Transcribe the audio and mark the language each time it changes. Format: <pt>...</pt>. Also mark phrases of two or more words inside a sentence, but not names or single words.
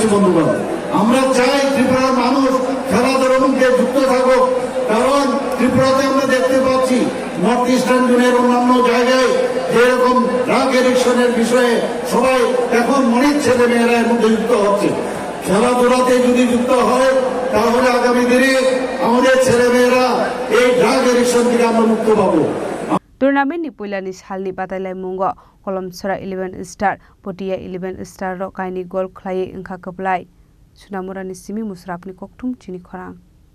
<bn>বন্ধুগণ, আমরা চাই ত্রিপুরার মানুষ খেলাধুলার মধ্যে যুক্ত থাকুক, কারণ ত্রিপুরাতে আমরা দেখতে পাচ্ছি নর্থ ইস্টার্ন জোনের অন্যান্য জায়গায় যেরকম ড্রাগ এডিকশনের বিষয়ে সবাই এখন অনেক ছেলে মেয়েরা এর মধ্যে যুক্ত হচ্ছে। খেলাধুলাতে যদি যুক্ত হয় তাহলে আগামী দিনে আমাদের ছেলে মেয়েরা এই ড্রাগ এডিকশন থেকে আমরা মুক্ত পাবো।</bn> <trp>Tournament ni puilani salni batailai mungo Kolomsra 11 Star Podia 11 Star ro kaini gol khlaye ingkha kaplai Sunamura ni simi musrapni koktum chini khorang</trp>